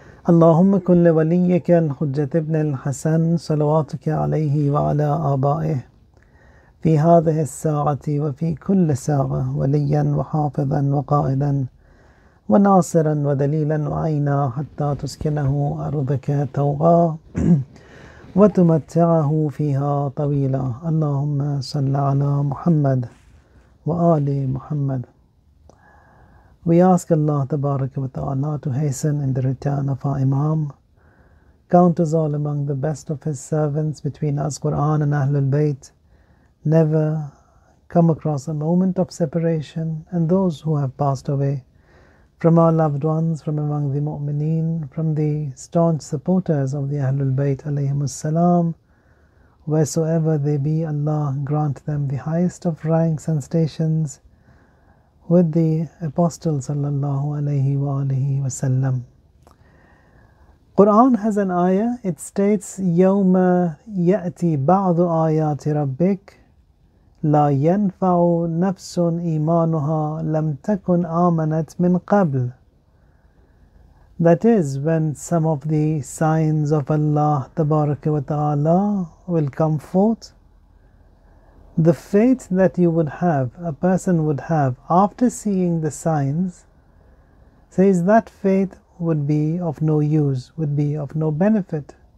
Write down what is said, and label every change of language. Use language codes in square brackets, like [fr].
[ar] اللهم كن لوليك الحجة ابن الحسن صلواتك عليه وعلى آبائه في هذه الساعة وفي كل ساعة وليا وحافظا وقائدا وناصرا ودليلا وعينا حتى تسكنه أرضك توغا وتمتعه فيها طويلا. اللهم صل على محمد وآل محمد. [en] We ask Allah Tabaraka wa Ta'ala to hasten in the return of our Imam, count us all among the best of his servants between us, Quran and Ahlul Bayt, never come across a moment of separation, and those who have passed away from our loved ones, from among the mu'mineen, from the staunch supporters of the Ahlul Bayt alayhimus salam, wheresoever they be, Allah grant them the highest of ranks and stations with the Apostle sallallahu alayhi wa alihi wasallam. Quran has an ayah, it states, [ar] يَوْمَ يَأْتِي بَعْضُ آيَاتِ رَبِّكَ لَا يَنْفَعُ نَفْسٌ إِيمَانُهَا لَمْ تَكُنْ آمَنَتْ مِنْ قَبْلِ. [en] That is, when some of the signs of Allah Tabaraka wa Ta'ala will come forth, the faith that you would have, a person would have after seeing the signs, says that faith would be of no use, would be of no benefit.